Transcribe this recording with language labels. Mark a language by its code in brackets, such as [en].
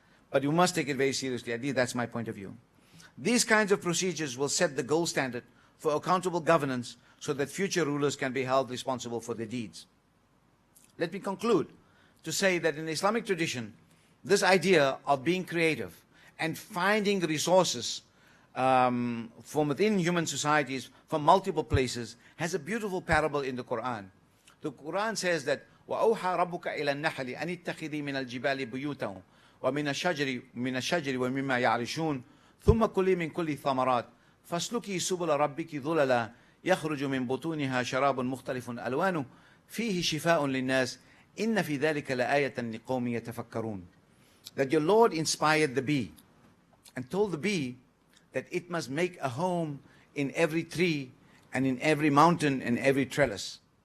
[en] But you must take it very seriously. At least that's my point of view. These kinds of procedures will set the gold standard for accountable governance, so that future rulers can be held responsible for their deeds. Let me conclude to say that in the Islamic tradition, this idea of being creative and finding resources from within human societies from multiple places has a beautiful parable in the Quran. The Quran says that [ar] وَأَوْحَى رَبُّكَ إِلَى النَّحْلِ أَنِ اتَّخِذِي مِنَ الْجِبَالِ بُيُوتًا وَمِنَ الشَّجَرِ وَمِمَّا يَعْرِشُونَ ثُمَّ كُلِي مِنْ كُلِّ الثَّمَرَاتِ فاسلكي سبل ربك ذللا يخرج من بطونها شراب مختلف ألوانه فيه شفاء للناس إن في ذلك لآية لقوم يتفكرون. [en] That your Lord inspired the bee and told the bee that it must make a home in every tree and in every mountain and every trellis.